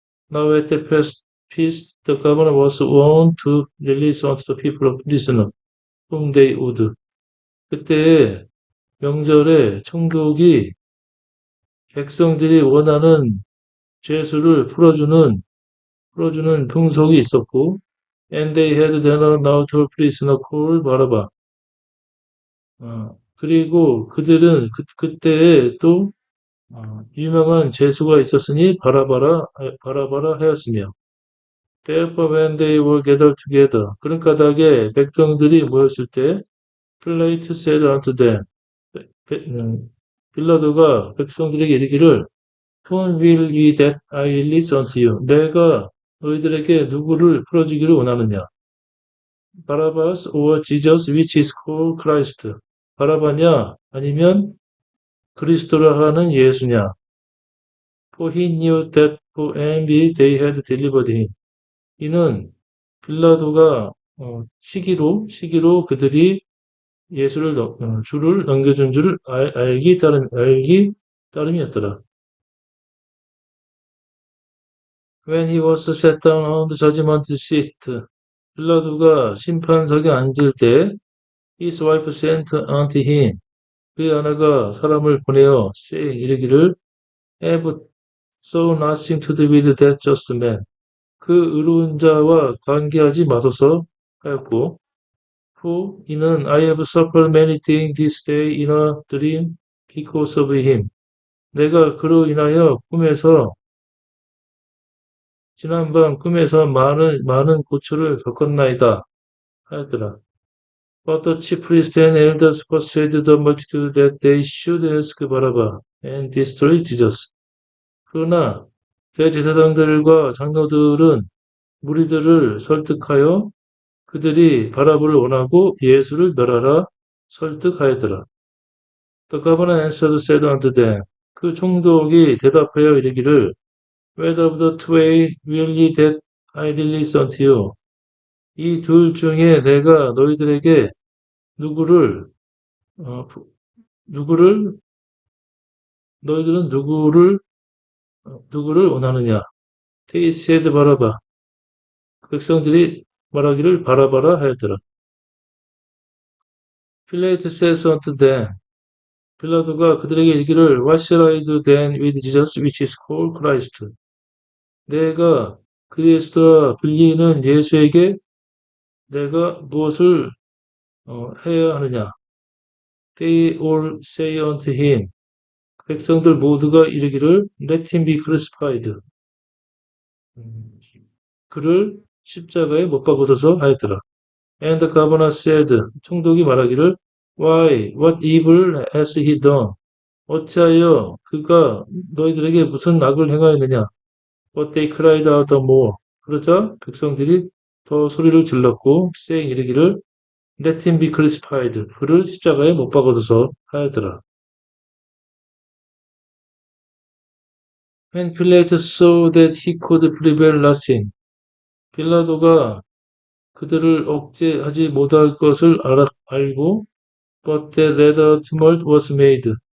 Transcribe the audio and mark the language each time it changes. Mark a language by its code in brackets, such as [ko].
[en] Now at the feast, the governor was warned to release unto the people of prisoner, whom they would. [ko] 그때 명절에 총독이 백성들이 원하는 죄수를 풀어주는 풍속이 있었고, [en] and they had then an outer prisoner called Barabbas. [ko] 그리고 그들은 그때에 또 유명한 죄수가 있었으니 바라바라 하였으며 [en] Therefore when they were gathered together [ko] 그런 까닭에 백성들이 모였을 때 [en] Pilate said unto them [ko] 빌라도가 백성들에게 이르기를 [en] Whom will ye that I release unto you? [ko] 내가 너희들에게 누구를 풀어주기를 원하느냐? [en] 바라바스 or Jesus which is called Christ. [ko] 바라바냐 아니면 그리스도라 하는 예수냐? [en] For he knew that for envy they had delivered him. [ko] 이는 빌라도가 시기로 그들이 예수를 주를 넘겨준 줄 알기 따름이었더라. [en] When he was set down on the judgment seat, [ko] 빌라도가 심판석에 앉을 때 [en] his wife sent unto him. [ko] 그의 아내가 사람을 보내어 [en] saying [ko] 이르기를 [en] have so nothing to do with that just man. [ko] 그 의로운 자와 관계하지 마소서 하였고 [en] For [ko] 이는 [en] I have suffered many things this day in a dream because of him. [ko] 내가 그로 인하여 지난밤 꿈에서 많은 고초를 겪었나이다 하였더라. [en] But the chief priests and elders persuaded the multitude that they should ask Barabbas and destroy Jesus. [ko] 그러나 대제사장들과 장로들은 무리들을 설득하여 그들이 바라바를 원하고 예수를 멸하라 설득하였더라. [en] The governor answered said unto them. [ko] 그 총독이 대답하여 이르기를 [en] Whether of the twain will ye that I release unto you? [ko] 이 둘 중에 내가 너희들에게 너희들은 누구를 원하느냐? [en] They said Barabbas. [ko] 백성들이 말하기를 바라바라 하였더라. [en] Pilate says unto them. [ko] 빌라도가 그들에게 이르기를 [en] What shall I do then with Jesus which is called Christ? [ko] 내가 그리스도라 불리는 예수에게 내가 무엇을 해야 하느냐? [en] They all say unto him. [ko] 백성들 모두가 이르기를 [en] Let him be crucified. [ko] 그를 십자가에 못 박으소서 하였더라. [en] And the governor said. [ko] 총독이 말하기를 [en] Why? What evil has he done? [ko] 어찌하여 그가 너희들에게 무슨 악을 행하였느냐? [en] But they cried out the more. [ko] 그러자 백성들이 더 소리를 질렀고 [en] saying [ko] 이르기를 [en] Let him be crucified. [ko] 그를 십자가에 못 박아둬서 하였더라. [en] When Pilate saw that he could prevail nothing. [ko] 빌라도가 그들을 억제하지 못할 것을 알고 [en] But that a tumult was made.